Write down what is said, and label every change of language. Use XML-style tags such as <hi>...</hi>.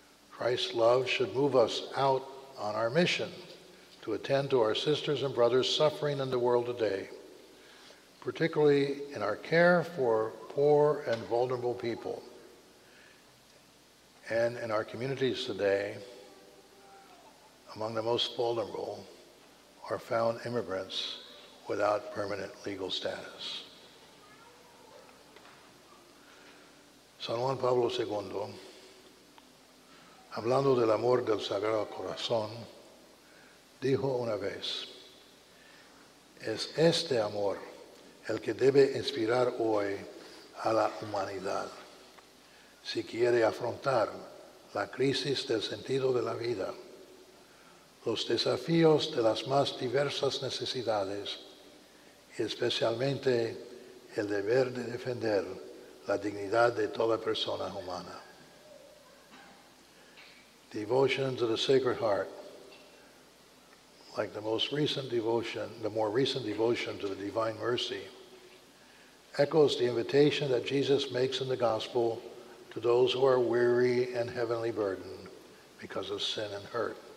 <en>Christ's love should move us out on our mission to attend to our sisters and brothers suffering in the world today, particularly in our care for poor and vulnerable people, and in our communities today. Among the most vulnerable are found immigrants without permanent legal status.</en> <es>San Juan Pablo II, hablando del amor del Sagrado Corazón, dijo una vez, es este amor el que debe inspirar hoy a la humanidad si quiere afrontar la crisis del sentido de la vida, los desafíos de las más diversas necesidades y especialmente el deber de defender la dignidad de toda persona humana.</es> <en>Devotion to the Sacred Heart, like the more recent devotion to the Divine Mercy, echoes the invitation that Jesus makes in the Gospel to those who are weary and heavily burdened because of sin and hurt.</en>